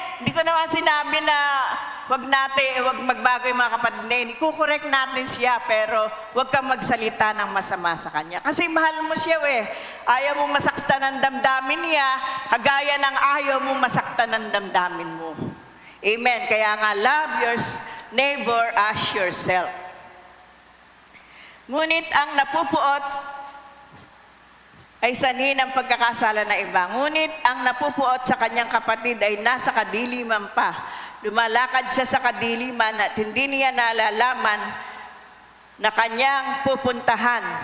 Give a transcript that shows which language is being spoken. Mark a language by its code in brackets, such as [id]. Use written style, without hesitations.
[tl] Hindi ko naman sinabi na wag magbago yung mga kapatid na yun. Ikukorek natin siya, pero wag kang magsalita ng masama sa kanya. Kasi mahal mo siya Ayaw mo masaktan ng damdamin niya, kagaya ng ayaw mo masaktan ng damdamin mo. Amen? Kaya nga, [en] love your neighbor as yourself. [tl] Ngunit ang napupuot ay sanhi ng pagkakasala ng iba. Ngunit ang napupuot sa kanyang kapatid ay nasa kadiliman pa. Lumalakad siya sa kadiliman at hindi niya nalalaman na kanyang pupuntahan.